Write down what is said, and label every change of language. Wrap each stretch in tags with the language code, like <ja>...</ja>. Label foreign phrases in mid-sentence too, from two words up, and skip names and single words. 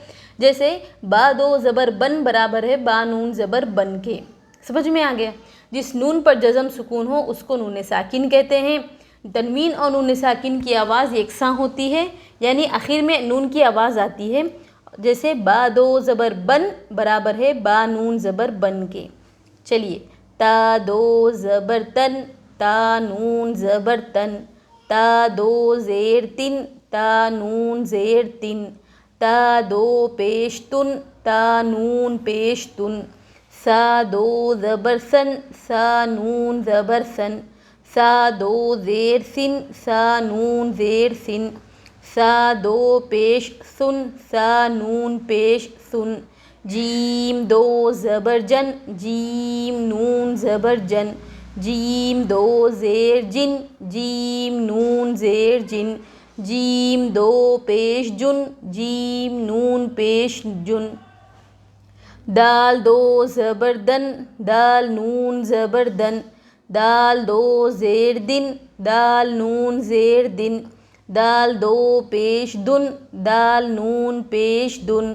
<ur>جیسے با دو زبر بن برابر ہے با نون زبر بن کے، سمجھ میں آ گیا؟ جس نون پر جزم سکون ہو اس کو نون ساکن کہتے ہیں۔ تنوین اور نون ساکن کی آواز یکساں ہوتی ہے، یعنی آخر میں نون کی آواز آتی ہے، جیسے با دو زبر بن برابر ہے با نون زبر بن کے۔ چلیے، تا دو زبر تن تا نون زبر تن، تا دو زیر تن تا نون زیر تن، تا دو پیش تن تا نون پیش تن، سا دو زبر سن سا نون زبر سن، سا دو زیر سن سا نون زیر سن، سا دو پیش سن سا نون پیش سن، جیم دو زبر جن جیم نون زبر جن، جیم دو زیر جن جیم نون زیر جن، جیم دو پیش جن جیم نون پیش جن، دال دو زبر دن دال نون زبر دن، دال دو زیر دن دال نون زیر دن، دال دو پیش دن دال نون پیش دن۔</ur>